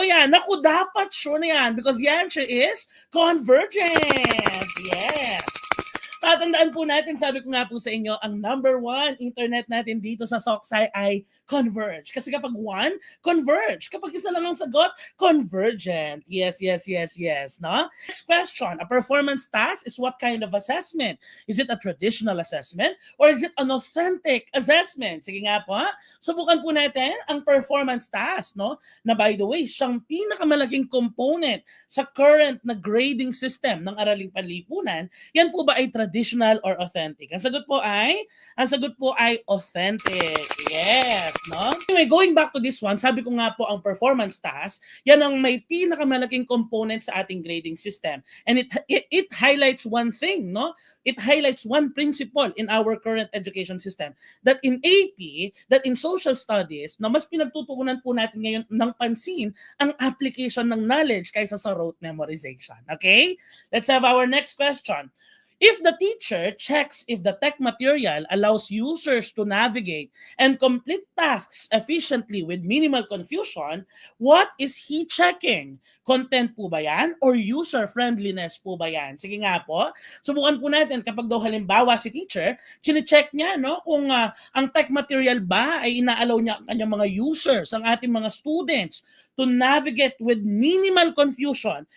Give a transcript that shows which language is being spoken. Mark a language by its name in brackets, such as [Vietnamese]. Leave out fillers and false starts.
[Filipino] Naku, dapat [English] sure [Filipino] na yan [English] because the answer is convergent. Yes. [Filipino] Tatandaan po natin, sabi ko nga po sa inyo, ang number 1 internet natin dito sa Soksay ay converge. Kasi kapag 1, converge. Kapag isa lang ang sagot, convergent. Yes. No? [English] Next question, a performance task is what kind of assessment? Is it a traditional assessment or is it an authentic assessment? [Filipino] Sige nga po, subukan po natin ang performance task, no? Na [English] by the way, [Filipino] siyang pinakamalaking component sa current na grading system ng Araling Panlipunan. Yan po ba ay traditional or authentic? Ang sagot po ay authentic. Yes, no? [English] Anyway, going back to this one, [Filipino] sabi ko nga po ang performance task, yan ang may pinakamalaking component sa ating grading system. [English] And it highlights one thing, no? It highlights one principle in our current education system that in AP, that in social studies, [Filipino] na mas pinagtutuunan po natin ngayon ng pansin ang application ng knowledge kaysa sa rote memorization. [English] Okay? Let's have our next question. If the teacher checks if the tech material allows users to navigate and complete tasks efficiently with minimal confusion, what is he checking? [Filipino] Content po ba yan or user-friendliness po ba yan? Sige nga po, subukan po natin kapag daw halimbawa si teacher, chine-check niya, no, kung ang tech material ba ay ina-allow niya ang kanyang mga users, ang ating mga students [English] to navigate with minimal confusion.